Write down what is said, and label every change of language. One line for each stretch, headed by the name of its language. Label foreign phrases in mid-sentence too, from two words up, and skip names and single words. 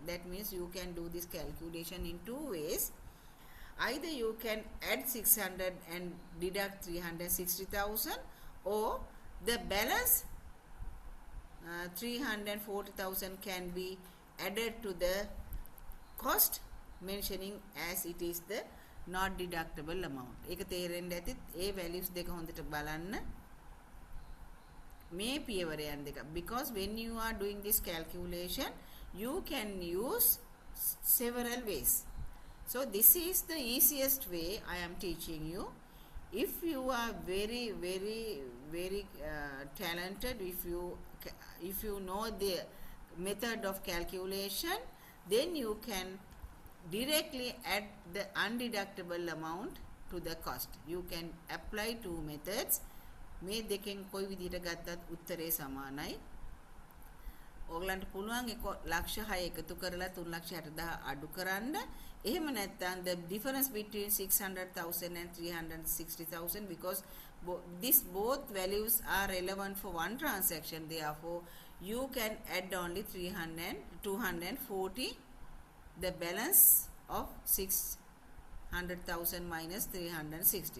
English: That means you can do this calculation in two ways. Either you can add 600 and deduct 360,000, or the balance 340,000 can be added to the cost, mentioning as it is the not deductible amount.
Sinhala: ඒක තේරෙන්න ඇති. ඒ values දෙක හොඳට බලන්න. මේ පියවරයන් දෙක.
English: Because when you are doing this calculation, you can use several ways. So this is the easiest way I am teaching you. If you are very talented, if you know the method of calculation, then you can directly add the undeductible amount to the cost. You can apply two methods.
Sinhala: මේ දෙකෙන් කොයි විදිහට ගත්තත් උත්තරේ සමානයි. ඕගලන්ට පුළුවන් 1,06 එකතු කරලා 3,60,000 අඩු කරන්න. එහෙම නැත්නම්
English: the difference between 600,000 and 360,000, because these both values are relevant for one transaction, therefore you can add only 240, the balance of 600,000 minus 360.